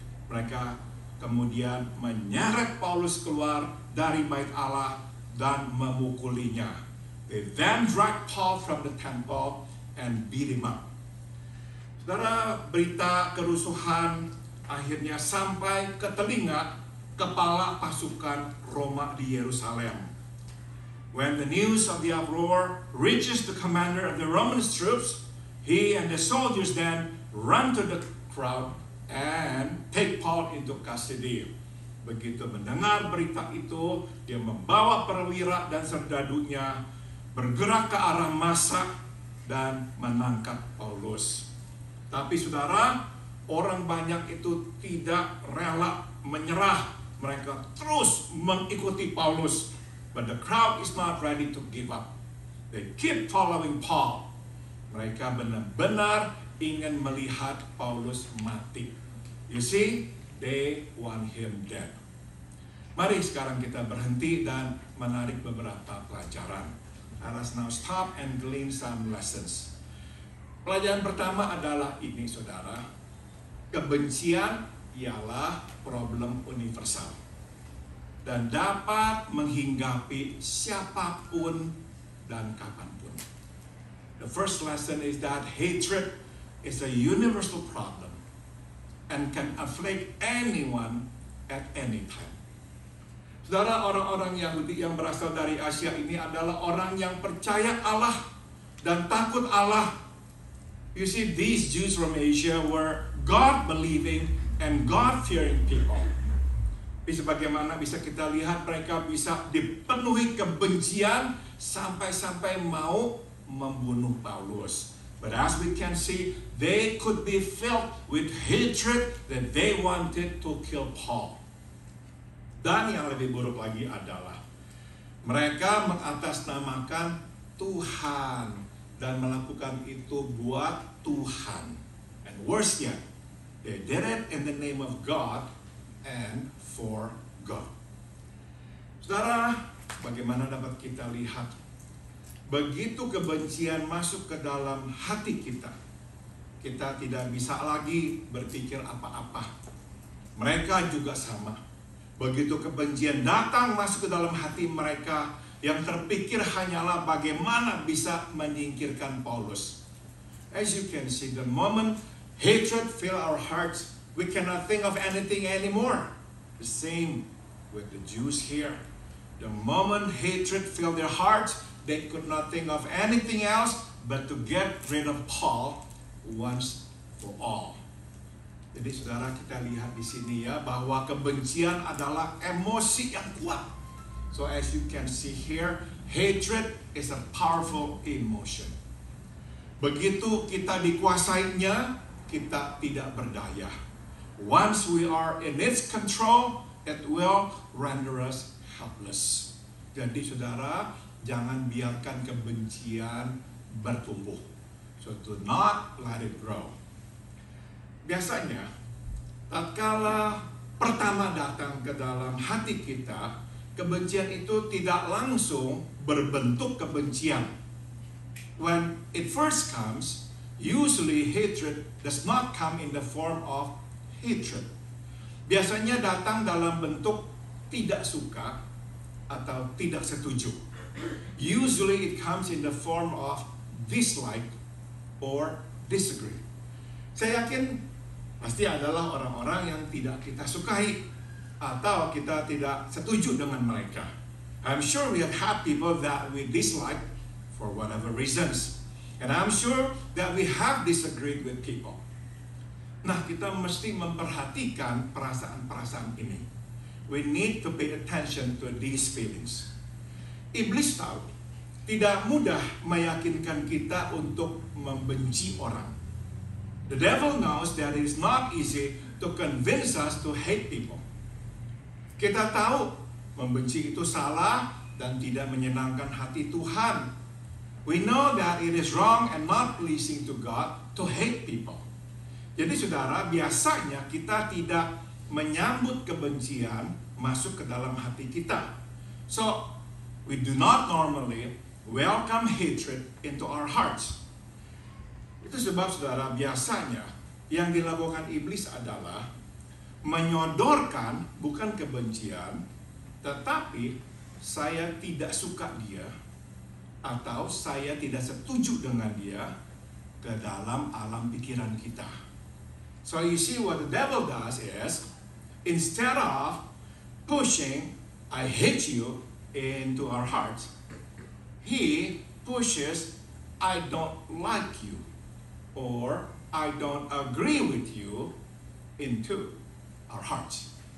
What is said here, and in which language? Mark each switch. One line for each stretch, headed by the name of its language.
Indonesian: Mereka kemudian menyeret Paulus keluar dari bait Allah dan memukulinya.
English: They then dragged Paul from the temple and beat him up.
Indonesian: Saudara, berita kerusuhan akhirnya sampai ke telinga kepala pasukan Roma di Yerusalem.
English: When the news of the uproar reaches the commander of the Roman troops, he and the soldiers then run to the crowd and take Paul into custody.
Indonesian: Begitu mendengar berita itu, dia membawa perwira dan serdadunya bergerak ke arah massa dan menangkap Paulus. Tapi saudara, orang banyak itu tidak rela menyerah. Mereka terus mengikuti Paulus.
English: But the crowd is not ready to give up. They keep following Paul.
Indonesian: Mereka benar-benar ingin melihat Paulus mati.
English: You see, they want him dead.
Indonesian: Mari sekarang kita berhenti dan menarik beberapa pelajaran.
English: Let us now stop and glean some lessons.
Indonesian: Pelajaran pertama adalah ini, saudara. Kebencian ialah problem universal dan dapat menghinggapi siapapun dan kapanpun.
English: The first lesson is that hatred is a universal problem and can afflict anyone at any time.
Indonesian: Saudara, orang-orang Yahudi yang berasal dari Asia ini adalah orang yang percaya Allah dan takut Allah.
English: You see, these Jews from Asia were God-believing and God-fearing people.
Indonesian: Sebagaimana bisa kita lihat, mereka bisa dipenuhi kebencian sampai-sampai mau membunuh Paulus.
English: But as we can see, they could be filled with hatred that they wanted to kill Paul.
Indonesian: Dan yang lebih buruk lagi adalah mereka mengatasnamakan Tuhan dan melakukan itu buat Tuhan.
English: And worse yet, they did it in the name of God and for God.
Indonesian: Saudara, bagaimana dapat kita lihat? Begitu kebencian masuk ke dalam hati kita, kita tidak bisa lagi berpikir apa-apa. Mereka juga sama. Begitu kebencian datang masuk ke dalam hati mereka, yang terpikir hanyalah bagaimana bisa menyingkirkan Paulus.
English: As you can see, the moment hatred fill our hearts, we cannot think of anything anymore. The same with the Jews here. The moment hatred filled their hearts, they could not think of anything else but to get rid of Paul once for all.
Indonesian: Jadi saudara, kita lihat di sini ya, bahwa kebencian adalah emosi yang kuat.
English: So as you can see here, hatred is a powerful emotion.
Indonesian: Begitu kita dikuasainya, kita tidak berdaya.
English: Once we are in its control, it will render us helpless.
Indonesian: Jadi saudara, jangan biarkan kebencian bertumbuh.
English: So do not let it grow.
Indonesian: Biasanya, tatkala pertama datang ke dalam hati kita, kebencian itu tidak langsung berbentuk kebencian.
English: When it first comes, usually hatred does not come in the form of hatred.
Indonesian: Biasanya datang dalam bentuk tidak suka atau tidak setuju.
English: Usually it comes in the form of dislike or disagree.
Indonesian: Saya yakin pasti adalah orang-orang yang tidak kita sukai atau kita tidak setuju dengan mereka.
English: I'm sure we have had people that we dislike for whatever reasons. And I'm sure that we have disagreed with people.
Indonesian: Nah, kita mesti memperhatikan perasaan-perasaan ini.
English: We need to pay attention to these feelings.
Indonesian: Iblis tahu, tidak mudah meyakinkan kita untuk membenci orang.
English: The devil knows that it is not easy to convince us to hate people.
Indonesian: Kita tahu membenci itu salah dan tidak menyenangkan hati Tuhan.
English: We know that it is wrong and not pleasing to God to hate people.
Indonesian: Jadi saudara, biasanya kita tidak menyambut kebencian masuk ke dalam hati kita.
English: So, we do not normally welcome hatred into our hearts.
Indonesian: Itu sebab saudara, biasanya yang dilakukan iblis adalah menyodorkan bukan kebencian, tetapi saya tidak suka dia atau saya tidak setuju dengan dia ke dalam alam pikiran kita.
English: So you see what the devil does is, instead of pushing I hate you into our hearts, he pushes I don't like you or I don't agree with you into our hearts.